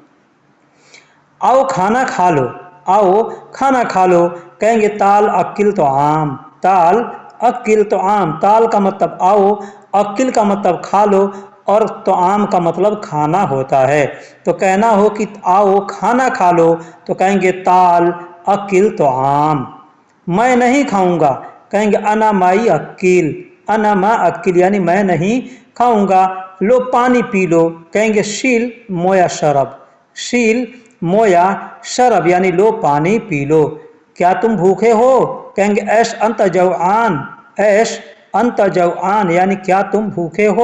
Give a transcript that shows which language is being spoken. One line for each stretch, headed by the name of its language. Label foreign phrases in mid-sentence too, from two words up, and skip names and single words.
Hindi: आओ खाना खा लो, आओ खाना खा लो, कहेंगे
Arabic: تعال أكل طعام, تعال أكل طعام.
Hindi: ताल का मतलब आओ, अक्किल का मतलब खा लो और तो आम का मतलब खाना होता है। तो कहना हो कि आओ खाना खा लो तो कहेंगे
Arabic: تعال أكل طعام.
Hindi: मैं नहीं खाऊंगा, कहेंगे
Arabic: أنا ما أكل, أنا ما أكل
Hindi: यानी मैं नहीं खाऊंगा। लो पानी पी लो, कहेंगे
Arabic: شيل مية اشرب, شيل مية اشرب
Hindi: यानी लो पानी पी लो। क्या तुम भूखे हो, कहेंगे
Arabic: إيش أنت جوعان, إيش أنت جوعان
Hindi: यानी क्या तुम भूखे हो।